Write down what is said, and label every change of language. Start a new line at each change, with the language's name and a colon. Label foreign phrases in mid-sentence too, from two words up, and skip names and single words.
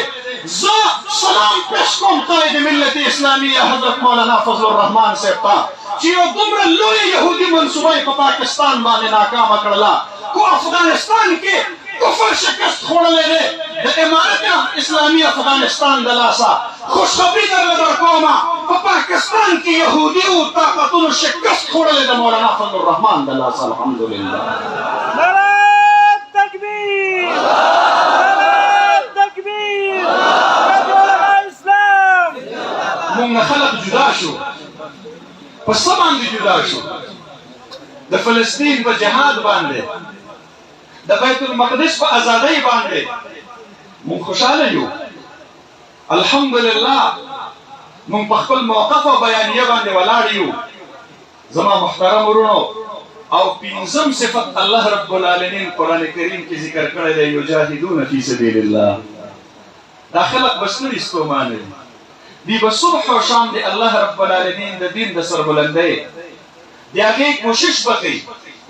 Pashto: زه سلام پیش کوم قائد ملت اسلامیه حضرت مولانا فضل الرحمان صاحب ته چې یو دومره لویه یهودي منصوبه یې په پاکستان باندې ناکامه کړله کو افغانستان کې کفر شکست خوړلی دی د امارت اسلامي افغانستان د لاسه خوشخبري درله درکومه په پاکستان کې یهودیو طاقتونو شکست خوړلی د مولانا فضل الرحمان د لاسه الحمدلله
Urdu: نعرہ تکبیر نعرہ تکبیر علماء اسلام
Pashto: مونږ نه خلق جدا شو په څه باندې جدا شو د فلسطین په جهاد باندې د بیت المقدس په ازادۍ باندې مونږ خوشحاله یو الحمدلله مونږ په خپل موقف او بیانیه باندې ولاړ یو زما محترم ورونو او پنځم صفت
Arabic: الله رب العالمین
Pashto: قرآن کریم کې ذکر کړی دی
Arabic: یجاهدون فی سبیل الله
Pashto: دا خلق بس نه دي ستومانه دی به صبح او شام دی
Arabic: الله رب العالمین
Pashto: د دین د سربلندۍ د هغې کوشش به کوي د